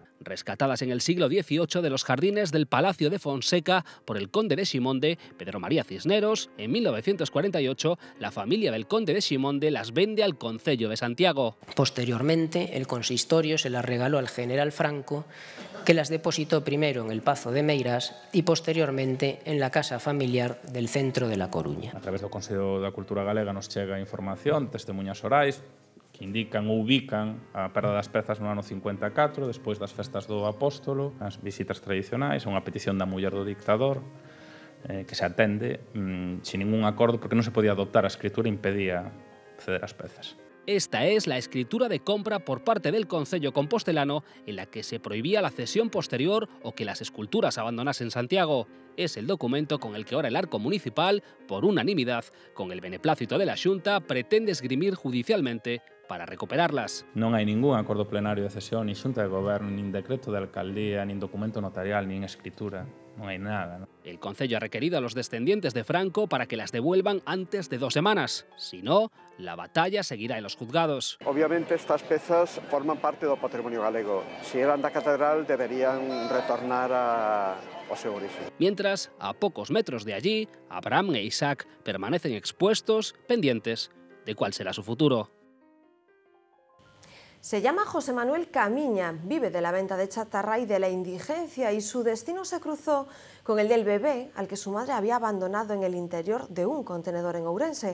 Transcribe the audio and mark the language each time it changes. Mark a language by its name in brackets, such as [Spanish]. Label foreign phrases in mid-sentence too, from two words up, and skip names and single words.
[Spanish] Rescatadas en el siglo XVIII de los jardines del Palacio de Fonseca por el conde de Ximonde, Pedro María Cisneros, en 1948 la familia del conde de Ximonde las vende al Concello de Santiago. Posteriormente, el consistorio se las regaló al general Franco, que las depositó primero en el Pazo de Meirás y posteriormente en la casa familiar del centro de La Coruña. [Galician] A través do Consello da Cultura Galega nos chega información, testemunhas orais, que indican ou ubican a perda das pezas no ano 54, despois das festas do Apóstolo, as visitas tradicionais, unha petición da muller do dictador, que se atende sin ningún acordo, porque non se podía adoptar a escritura, impedía ceder as pezas. [Spanish] Esta es la escritura de compra por parte del Concello compostelano en la que se prohibía la cesión posterior o que las esculturas abandonasen Santiago. Es el documento con el que ahora el Arco Municipal, por unanimidad, con el beneplácito de la Xunta, pretende esgrimir judicialmente para recuperarlas. [Galician] Non hai ningún acordo plenario de cesión, nin xunta de goberno, nin decreto de alcaldía, nin documento notarial, nin escritura. Non hai nada. [Spanish] El Concello ha requerido a los descendientes de Franco para que las devuelvan antes de 2 semanas. Si no, la batalla seguirá en los juzgados. [Galician] Obviamente estas pezas forman parte do patrimonio galego. Si eran da catedral deberían retornar ao seu origen. [Spanish] Mientras, a pocos metros de allí, Abraham e Isaac permanecen expuestos, pendientes de cuál será su futuro. Se llama José Manuel Camiña, vive de la venta de chatarra y de la indigencia, y su destino se cruzó con el del bebé al que su madre había abandonado en el interior de un contenedor en Ourense.